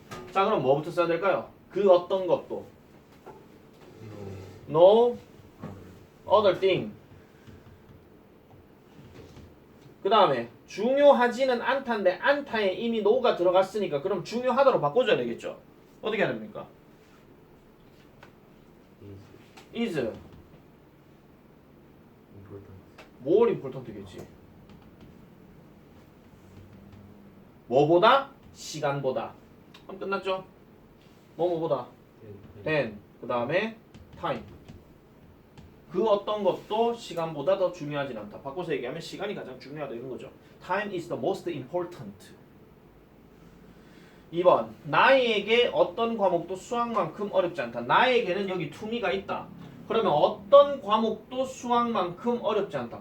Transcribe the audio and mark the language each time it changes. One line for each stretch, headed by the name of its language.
Korean: 자 그럼 뭐부터 써야 될까요? 그 어떤 것도
English: No other thing.
Korean: 그 다음에 중요하지는 않다인데 않다에 이미 no가 들어갔으니까 그럼 중요하다로 바꿔줘야 되겠죠. 어떻게 해야 됩니까?
English: is more important겠지.
Korean: 뭐보다? 시간보다. 그럼 끝났죠? 뭐보다? than. 그 다음에 time. 그 어떤 것도 시간보다 더 중요하진 않다. 바꿔서 얘기하면 시간이 가장 중요하다 이런 거죠.
English: Time is the most important.
Korean: 2번. 나에게 어떤 과목도 수학만큼 어렵지 않다. 나에게는 여기
English: to me
Korean: 가 있다. 그러면 어떤 과목도 수학만큼 어렵지 않다.